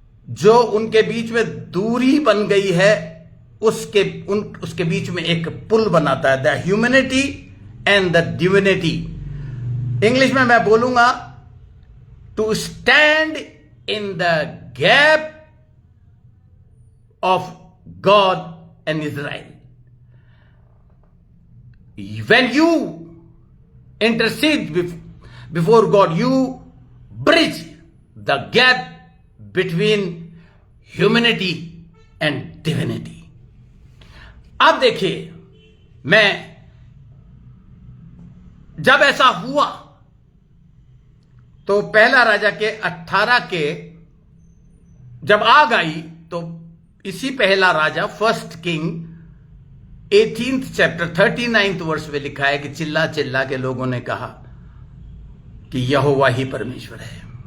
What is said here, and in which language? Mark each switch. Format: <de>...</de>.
<hi>जो उनके बीच में दूरी बन गई है, उसके बीच में एक पुल बनाता है,</hi> <en>The humanity and the divinity.</en> <hi>English में मैं बोलूंगा,</hi> <en>To stand in the gap of God and Israel. When you intercede before God, you bridge the gap between humanity and divinity.</en> <hi>अब देखिए, मैं जब ऐसा हुआ तो पहला राजा के 18 के जब आग आई, तो इसी पहला राजा, first king 18th chapter 39th वर्ष में लिखा है कि चिल्ला चिल्ला के लोगों ने कहा कि यहोवा ही परमेश्वर है।</hi>